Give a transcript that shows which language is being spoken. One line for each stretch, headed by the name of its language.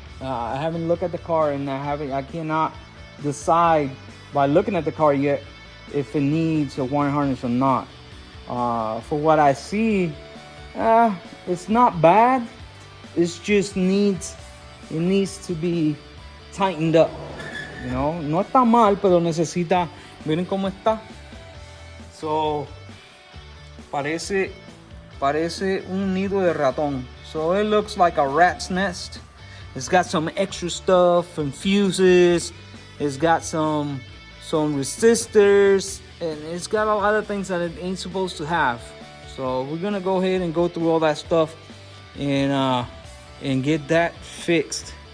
English: I haven't looked at the car, and I cannot decide by looking at the car yet if it needs a wire harness or not. For what I see, it's not bad. It needs to be tightened up.
Spanish: No está mal, pero necesita. Miren cómo está. So parece un nido de ratón.
English: So it looks like a rat's nest. It's got some extra stuff and fuses. It's got some resistors, and it's got a lot of things that it ain't supposed to have. So we're gonna go ahead and go through all that stuff and get that fixed.